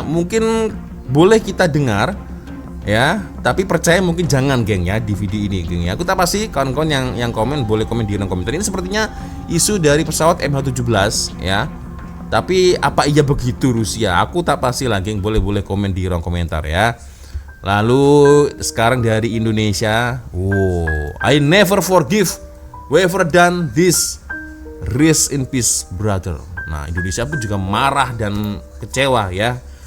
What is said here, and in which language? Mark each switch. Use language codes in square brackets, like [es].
[id] Mungkin boleh kita dengar ya, tapi percaya mungkin jangan, geng ya, di video ini, geng ya. Aku tak pasti. Kawan-kawan yang komen boleh komen di kolom komentar. Ini sepertinya isu dari pesawat MH17 ya. Tapi apa iya begitu Rusia? Aku tak pasti lah, geng. Boleh komen di ruang komentar ya. Lalu sekarang dari Indonesia. [en] I never forgive whoever done this. Rest in peace brother. [id] Nah, Indonesia pun juga marah dan kecewa ya.